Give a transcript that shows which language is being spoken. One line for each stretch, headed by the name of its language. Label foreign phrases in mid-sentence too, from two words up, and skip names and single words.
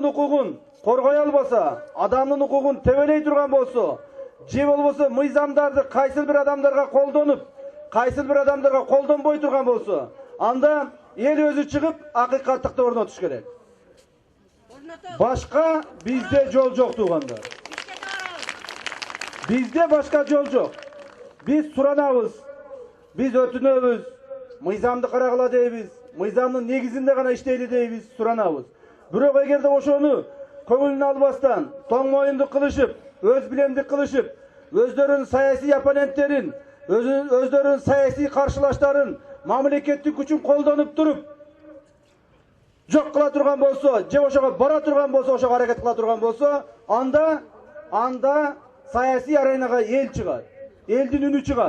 Kyrgyz: укугун коргой албаса, адамдын укугун тебелей турган болсо, же болбосо мыйзамдарды кайсыл бир адамдарга колдонуп, кайсыл бир адамдарга колдонбой турган болсо, анда эл өзү чыгып акыйкаттыкты орнотуш керек. Башка бизде жол жок туугандар. Бизде башка жол жок. Биз суранабыз. Biz ötünöbüz, mıyzamdı karagıla deybiz, mıyzamdın negizinde gana işteyli deybiz, suranabız. Bирок эгерде ошону көңүлүнө албастан, тоң моюнду кылышып, өз билемди кылышып, өздөрүнүн саясий оппоненттерин, өздөрүнүн саясий каршылаштарын мамлекеттик күчүн колдонуп туруп, жок кыла турган болсо, же ошого бара турган болсо, ошого аракет кыла турган болсо, анда саясий аренага эл чыгат, элдин үнү чыгат.